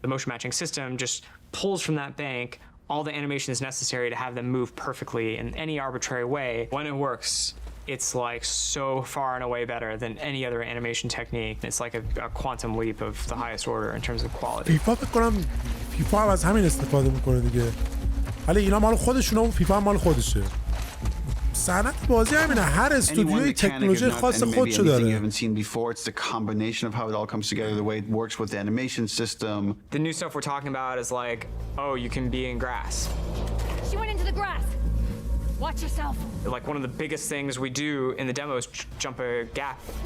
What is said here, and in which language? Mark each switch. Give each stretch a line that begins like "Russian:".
English: The motion matching system just pulls from that bank all the animation is necessary to have them move perfectly in any arbitrary way. When it works, it's like so far and away better than any other animation technique. It's like a quantum leap of the highest order in terms of quality.
Persian: فیفا فکر کنم فیفا هم از همین استفاده میکنه دیگه. ولی اینا مال خودشونه و فیفا هم مال خودشه. صنعت بازی همینه، هر استودیوی تکنولوژی خاص خودشو داره.
English: It's the combination of how it all comes together, the way it works with the animation system. The new stuff we're talking about is like, oh, you can be in grass. She went into the grass. Watch yourself. Like one of the biggest things we do in the demo is jump a gap.